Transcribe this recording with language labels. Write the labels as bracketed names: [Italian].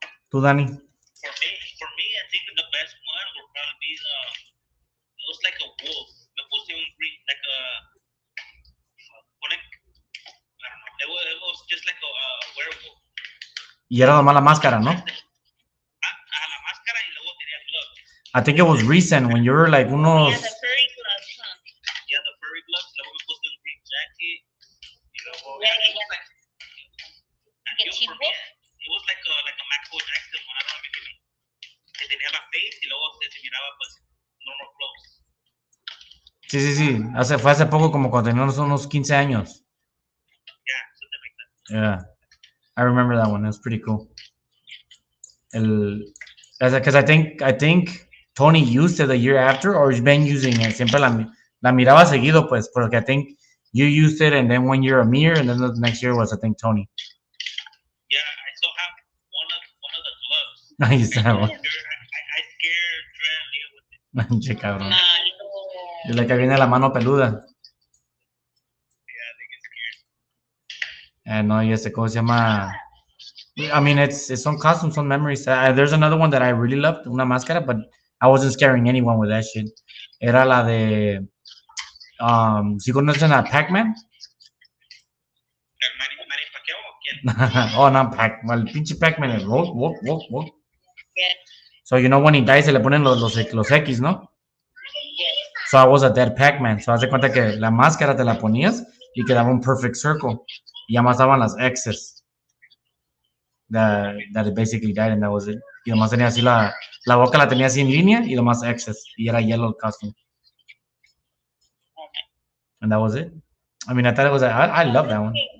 [Spanish] ¿Tú, Dani? [English] For me, I think the best one would probably be it was like a wolf. [Spanish] Me puse un [English] green, like a, I don't know. It was just like a werewolf. [Spanish] Y era nomás la máscara, ¿no? La máscara y luego tenía gloves. [English] I think it was recent when you were like unos. Yeah, the furry gloves, huh? Yeah, the furry gloves. [Spanish] Luego me puse un [English] green jacket. [Spanish] Y luego. [English] Yeah. It was like a Michael Jackson one. I don't know if you know. [Spanish] Que tenía la face y luego se miraba pues [English] normal clothes. [Spanish] Sí. Fue hace poco, como cuando teníamos unos 15 años. [English] Yeah, something like that. Yeah, I remember that one. It was pretty cool. Because I think Tony used it the year after, or he's been using it. [Spanish] Siempre la miraba seguido, pues, porque [English] I think you used it, and then 1 year Amir, and then the next year was, I think, Tony. Yeah, I still have one of the gloves. I used to have one. I scared Drea with it. [Spanish] Che, cabrón. No. Es la que viene la mano peluda. [English] Yeah, they get scared. [Spanish] No, y ¿cómo se llama? [English] I mean, it's some costumes, some memories. There's another one that I really loved, [Spanish] una máscara, [English] but I wasn't scaring anyone with that shit. [Spanish] Era la de, ¿sí conocen a Pac-Man? ¿Manny Pacquiao o quién? Oh, no, el pinche Pac-Man es walk. [English] Yeah. So, you know, when he dies, [Spanish] se le ponen los X, ¿no? [English] Yeah. So, I was a dead Pac-Man. [Spanish] So, haz de cuenta que la máscara te la ponías y quedaba un [English] perfect circle. [Spanish] Y además estaban las X's. [English] That it basically died, and that was it. [Spanish] Y además tenía así la boca la tenía así en línea y además X's. Y era [English] yellow costume. And that was it. I mean, I thought it was, I love that one.